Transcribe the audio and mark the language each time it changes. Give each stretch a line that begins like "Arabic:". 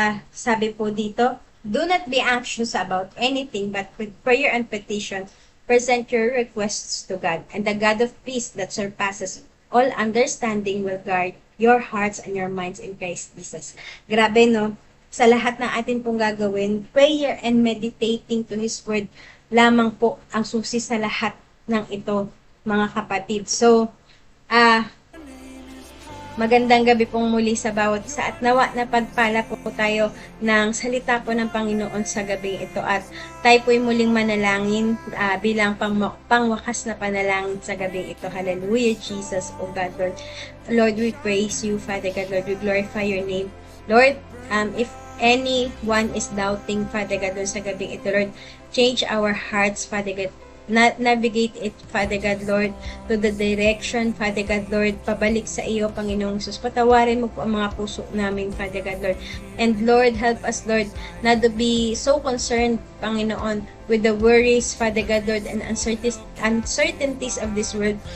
Filipino: Sabi po dito,
English: do not be anxious about anything, but with prayer and petition, present your requests to God, and the God of peace that surpasses all understanding will guard your hearts and your minds in Christ Jesus.
Filipino: Grabe, no? Sa lahat ng atin pong gagawin,
English: prayer and meditating to His Word
Filipino: lamang po ang susi sa lahat ng ito, mga kapatid. So, magandang gabi pong muli sa bawat isa, at nawa na pagpala po tayo ng salita po ng Panginoon sa gabi ito, at tayo po'y muling manalangin bilang pangwakas na panalangin sa gabi ito.
English: Hallelujah, Jesus, O God, Lord. Lord, we praise You, Father God, Lord, we glorify Your name. Lord, if anyone is doubting, Father God, Lord,
Filipino: sa gabi ito,
English: Lord, change our hearts, Father God, navigate it, Father God, Lord, to the direction, Father God, Lord,
Filipino: pabalik sa iyo, Panginoong Jesus. Patawarin mo po ang mga puso namin, Father God, Lord.
English: And Lord, help us, Lord, not to be so concerned, Panginoon, with the worries, Father God, Lord, and uncertainties of this world.